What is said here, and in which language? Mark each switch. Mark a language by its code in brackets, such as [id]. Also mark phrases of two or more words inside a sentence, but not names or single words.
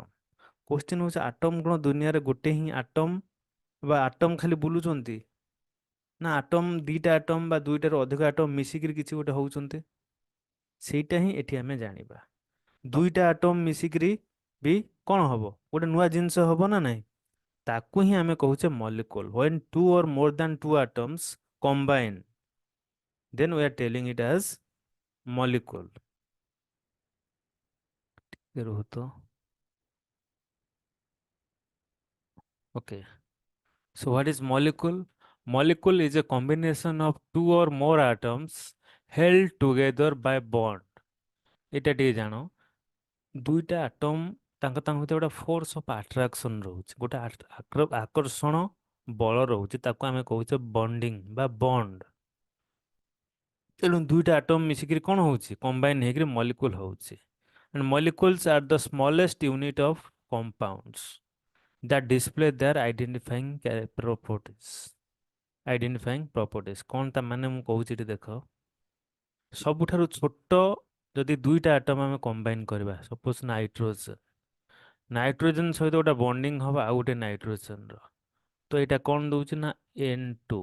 [or] କ୍ୱେଶ୍ଚିନ୍ ହଉଛି ଆଟମ କ'ଣ ଦୁନିଆରେ ଗୋଟେ ହିଁ ଆଟମ ବା ଆଟମ ଖାଲି ବୁଲୁଛନ୍ତି? ନା ଆଟମ ଦିଟା ଆଟମ ବା ଦୁଇଟାରୁ ଅଧିକ ଆଟମ ମିଶିକିରି କିଛି ଗୋଟେ ହଉଛନ୍ତି? ସେଇଟା ହିଁ ଏଠି ଆମେ ଜାଣିବା। ଦୁଇଟା ଆଟମ ମିଶିକିରି ବି କ'ଣ ହବ? ଗୋଟେ ନୂଆ ଜିନିଷ ହବ ନା ନାହିଁ? ତାକୁ ହିଁ ଆମେ କହୁଛେ ମଲିକ୍ୟୁଲ। [en] when two or more than two atoms combine, then we are telling it as molecule। [or] ଟିକେ ରୁହ ତ। ଓକେ, [en] So what is molecule? Molecule is a combination of two or more atoms held together by bond. [or] এটা ଟିକେ ଜାଣ ଦୁଇଟା ଆଟମ ତାଙ୍କ ତାଙ୍କ ଭିତରେ ଗୋଟେ [en] force of attraction [or] ରହୁଛି, ଗୋଟେ ଆକର୍ଷଣ ବଳ ରହୁଛି, ତାକୁ ଆମେ କହୁଛେ ବଣ୍ଡିଂ ବା ବଣ୍ଡ। ତେଣୁ ଦୁଇଟା ଆଟମ ମିଶିକିରି କ'ଣ ହଉଛି, କମ୍ବାଇନ୍ ହେଇକିରି ମଲିକୁଲ ହଉଛି। [en] And molecules are the smallest unit of compounds that display their properties। identifying properties [or] କ'ଣ ତା ମାନେ ମୁଁ କହୁଛି ଏଠି ଦେଖ। ସବୁଠାରୁ ଛୋଟ ଯଦି ଦୁଇଟା ଆଟମ ଆମେ କମ୍ବାଇନ୍ କରିବା, ସପୋଜ ନାଇଟ୍ରୋଜେନ, ନାଇଟ୍ରୋଜେନ ସହିତ ଗୋଟେ ବଣ୍ଡିଂ ହବ ଆଉ ଗୋଟେ ନାଇଟ୍ରୋଜେନର, ତ ଏଇଟା କ'ଣ ଦଉଛି ନା N2।